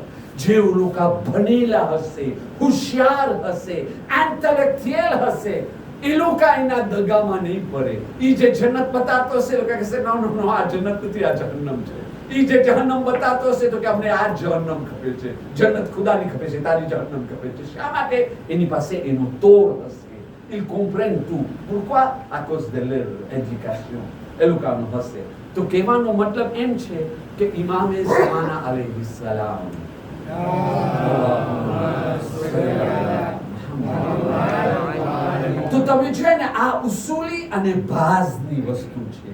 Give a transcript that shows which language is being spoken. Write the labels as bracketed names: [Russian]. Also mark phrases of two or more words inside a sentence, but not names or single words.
[Gujarati] જે લોકો ભણેલા હશે, હોશિયાર હશે, ઇન્ટેલેક્ચ્યુઅલ હશે, એ લોકો એના દગામાં નહીં પડે. એ જે જન્નત બતાતો હશે લોકો કહેશે [English] no no no, [Gujarati] આ જન્નત નથી, આ જહન્નમ છે. એ જે જહન્નમ બતાતો હશે તો કે અમને આ જહન્નમ ખપે છે, જન્નત ખુદાની ખપે છે, તારી જહન્નમ ખપે છે. શા માટે? એની પાસે એનો તોડ હશે. [French] Ils comprennent tout. Pourquoi? À cause de leur éducation. [Gujarati] એ લોકોનો હશે. તો કહેવાનો મતલબ એમ છે કે ઇમામે ઝમાના અલૈહિ સલામ, તો તમે છે ને આ ઉસૂલી અને બાઝની વસ્તુ છે.